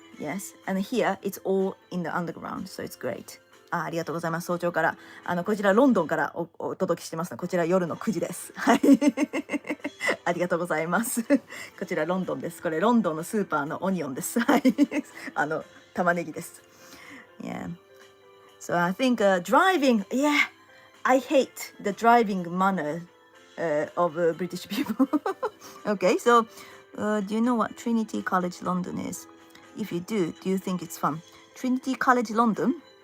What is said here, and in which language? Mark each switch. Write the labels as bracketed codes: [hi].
[en] Yes, and here it's all in the underground, so it's great. [ja] ありがとうございます。早朝からこちらロンドンからお届けしてますの。こちら夜の9時です。はい。ありがとうございます。こちらロンドンです。これロンドンのスーパーのオニオンです。はい。玉ねぎです。Yeah. [en] So I think driving, yeah, I hate the driving manner of British people. Okay, so do you know what Trinity College London is? If you do you think it's fun? Trinity College London?